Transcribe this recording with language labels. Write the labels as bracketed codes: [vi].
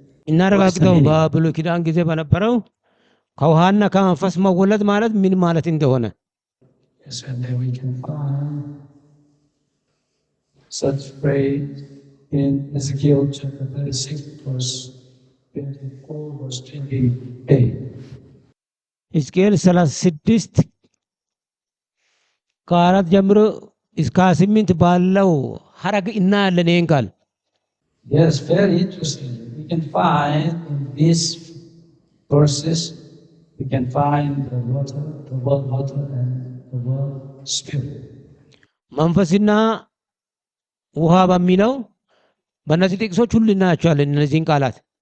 [am] እናረጋግጠው በብሉይ ኪዳን ጊዜ በነበረው ከውሃና ከመንፈስ መወለድ ማለት ምን ማለት እንደሆነ። [en] Yes, and then we can find such phrase in Ezekiel chapter 36 verse 24 verse 28. [am] ሕዝቅኤል 36 ከአራት ጀምሮ እስከ 28 ባለው ሐረግ እናያለን ይህን ቃል። [en] Yes, very interesting. We can find in these verses, we can find the word water and the word spirit. [am] መንፈስና ውሃ በሚለው በእነዚህ ጥቅሶች ሁሉ እናያቸዋለን እነዚህን ቃላት።